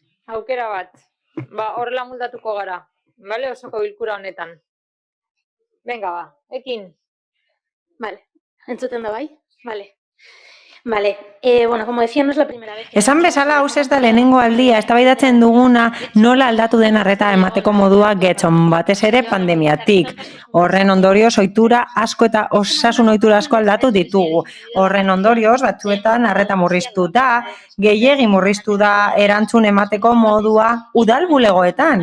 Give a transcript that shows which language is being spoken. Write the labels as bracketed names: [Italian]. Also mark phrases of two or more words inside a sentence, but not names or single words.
[Basque] Aukera bat. Ba, horrela moldatuko gara. Bale, osoko bilkura honetan. Venga, ba, ekin. Vale, entzuten da bai? Vale. [Spanish] Vale, bueno, como decía, no es la primera vez que... [Basque] Esan bezala, hau ez da lehenengo aldia, eztabaidatzen duguna nola aldatu den arreta emateko modua getxon, batez ere pandemiatik. Horren ondorioz, ohitura asko eta osasun ohitura asko aldatu ditugu. Horren ondorioz, batzuetan arreta murriztu da, gehiegi murriztu da erantzun emateko modua udal bulegoetan.